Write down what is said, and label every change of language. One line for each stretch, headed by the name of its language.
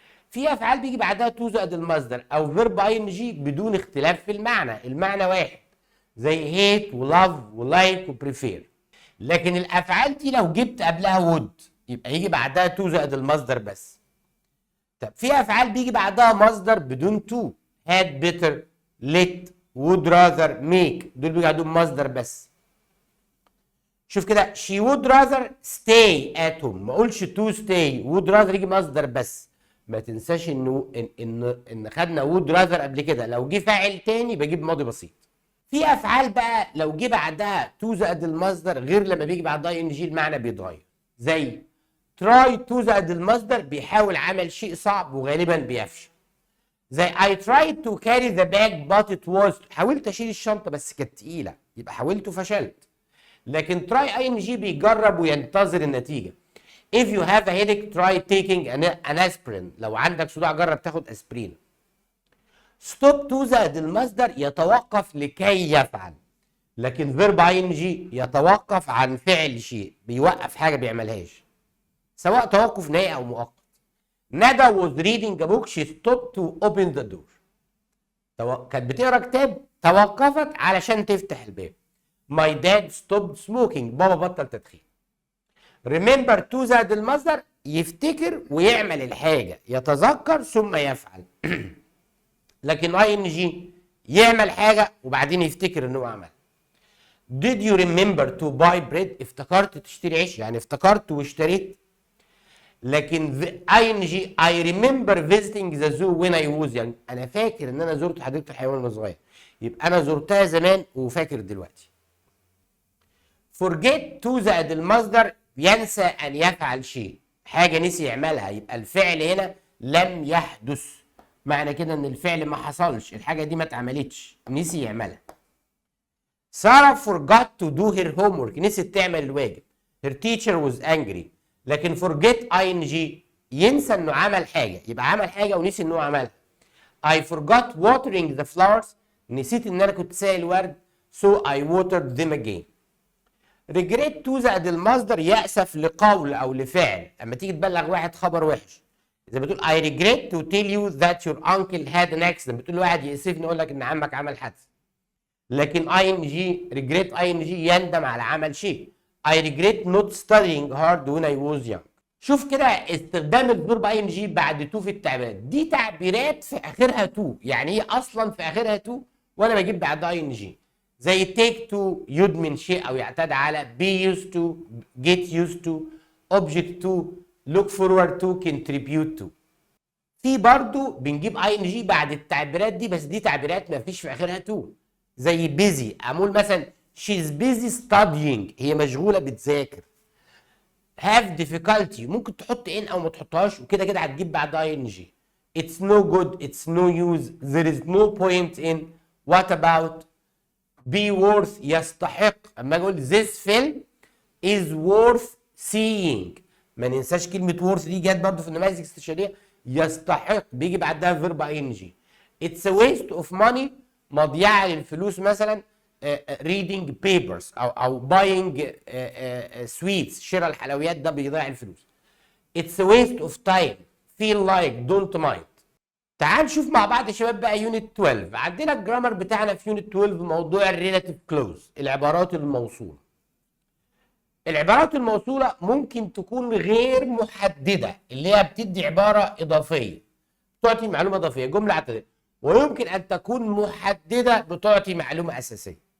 Arabic: في افعال بيجي بعدها تو زائد المصدر او فيرب اي ان جي بدون اختلاف في المعنى، المعنى واحد، زي هيت ولاف ولايك وبريفير. لكن الافعال دي لو جبت قبلها وود يبقى يجي بعدها تو زائد المصدر بس. طب في افعال بيجي بعدها مصدر بدون تو، had، better، let، would rather، make، دول بيجي بعدهم مصدر بس.
English: شوف كده she would rather stay at home، ما اقولش to stay، would rather يجي مصدر بس.
Arabic: ما تنساش ان خدنا would rather قبل كده، لو جه فاعل تاني بجيب ماضي بسيط. في افعال بقى لو جه بعدها to زائد المصدر غير لما بيجي بعدها ان جي المعنى بيتغير، زي try to زائد المصدر بيحاول عمل شيء صعب وغالبا بيفشل، زي
English: I tried to carry the bag but it was،
Arabic: حاولت اشيل الشنطه بس كانت تقيله، يبقى حاولت وفشلت. لكن try ing بيجرب وينتظر النتيجه.
English: if you have a headache try taking an aspirin،
Arabic: لو عندك صداع جرب تاخد اسبرين. stop to زائد المصدر يتوقف لكي يفعل، لكن verb ing يتوقف عن فعل شيء، بيوقف حاجه بيعملهاش، سواء توقف نهائي او مؤقت.
English: ندى was reading a book she stopped to open the door،
Arabic: كانت بتقرا كتاب توقفت علشان تفتح الباب.
English: my dad stopped smoking،
Arabic: بابا بطل تدخين. remember to زائد المصدر يفتكر ويعمل الحاجه، يتذكر ثم يفعل. لكن ing يعمل حاجه وبعدين يفتكر انه عمل.
English: did you remember to buy bread،
Arabic: افتكرت تشتري عيش يعني افتكرت واشتريت. لكن ing
English: I remember visiting the zoo when I was،
Arabic: يعني انا فاكر ان انا زرت حديقه الحيوان وانا صغير، يبقى انا زرتها زمان وفاكر دلوقتي. forget to زائد المصدر ينسى ان يفعل شيء، حاجه نسي يعملها، يبقى الفعل هنا لم يحدث، معنى كده ان الفعل ما حصلش، الحاجه دي ما اتعملتش، نسي يعملها.
English: سارة forgot to do her homework،
Arabic: نسيت تعمل الواجب.
English: her teacher was angry،
Arabic: لكن forget ing ينسى انه عمل حاجه، يبقى عمل حاجه ونسي انه عملها.
English: I forgot watering the flowers،
Arabic: نسيت ان انا كنت ساقي الورد
English: so I watered them again.
Arabic: regret to زائد المصدر يأسف لقول او لفعل، اما تيجي تبلغ واحد خبر وحش زي ما تقول
English: I regret to tell you that your uncle had an accident،
Arabic: بتقول لواحد يأسفني اقول لك ان عمك عمل حادثه. لكن ing regret ing يندم على عمل شيء.
English: I regret not studying hard when I was young.
Arabic: شوف كده استخدام الفيرب ing بعد تو في التعبيرات دي، تعبيرات في اخرها تو، يعني ايه اصلا في اخرها تو وانا بجيب بعدها ing، زي take to يدمن شيء او يعتاد على، be used to get used to object to look forward to contribute to. في برضو بنجيب ing بعد التعبيرات دي، بس دي تعبيرات ما فيش في اخرها تو، زي busy اقول مثلا
English: she's busy studying،
Arabic: هي مشغوله بتذاكر. have difficulty ممكن تحط ان او ما تحطهاش وكده كده هتجيب بعدها ing.
English: it's no good it's no use there is no point in what about.
Arabic: be worth يستحق، اما اقول
English: this film is worth seeing،
Arabic: ما ننساش كلمه worth دي جت برضه في النماذج الاستشاريه، يستحق بيجي بعدها فيرب ing.
English: it's a waste of money
Arabic: مضيعه للفلوس مثلا reading papers او buying sweets، شراء الحلويات ده بيضيع الفلوس.
English: it's a waste of time feel like don't mind.
Arabic: تعال نشوف مع بعض يا شباب بقى يونت 12. عندنا الجرامر بتاعنا في يونت 12 موضوع الريلاتيف كلوز، العبارات الموصوله. العبارات الموصوله ممكن تكون غير محدده، اللي هي بتدي عباره اضافيه بتعطي معلومه اضافيه، جمله اعتراضيه، ويمكن ان تكون محدده بتعطي معلومه اساسيه.